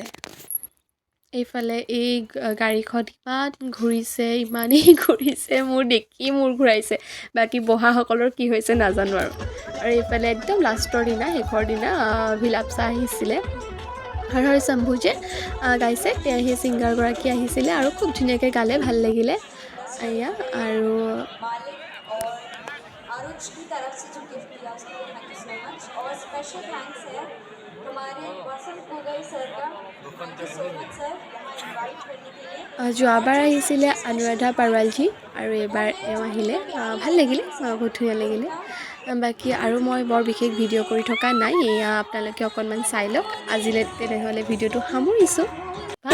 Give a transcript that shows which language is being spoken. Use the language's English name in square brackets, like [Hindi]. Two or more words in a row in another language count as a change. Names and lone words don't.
[Assamese] এইফালে এই গাড়ীখন ইমান ইমানেই ঘূৰিছে, মোৰ দেখি মূৰ ঘূৰাইছে। বাকী বহাসকলৰ কি হৈছে নাজানো। আৰু এইফালে একদম লাষ্টৰ দিনা, শেষৰ দিনা ভিলাপছা আহিছিলে, হৰ হৰ শম্ভু যে গাইছে, সেই ছিংগাৰগৰাকী আহিছিলে আৰু খুব ধুনীয়াকৈ গালে, ভাল লাগিলে। এয়া আৰু [Hindi] आरुष की तरफ से जो गिफ्ट दिया उसके लिए [English] thank you so much [Hindi] और [English] special thanks [Hindi] है हमारे वसंत गोगई सर का [English] thank you so much [Hindi] सर यहाँ इनवाइट करने के लिए [Assamese] যোৱাবাৰ [Hindi] जो [Assamese] আহিছিলে [Hindi] सबसे स्पेशल [Assamese] অনুৰাধা [Hindi] बात [Assamese] পাৰোৱালজি, আৰু [Hindi] वो [Assamese] এইবাৰ [Hindi] है [Assamese] এওঁ [Hindi] जो [Assamese] আহিলে, [Hindi] इनकी प्यारी [Assamese] ভাল [Hindi] सी [Assamese] লাগিলে, [Hindi] बेटी [Assamese] বহুত ধুনীয়া লাগিলে। [Hindi] निकिता [Assamese] বাকী আৰু মই বৰ বিশেষ ভিডিঅ' কৰি থকা নাই, এয়া আপোনালোকে অকণমান চাই লওক। আজিলৈ তেনেহ'লে ভিডিঅ'টো সামৰিছোঁ।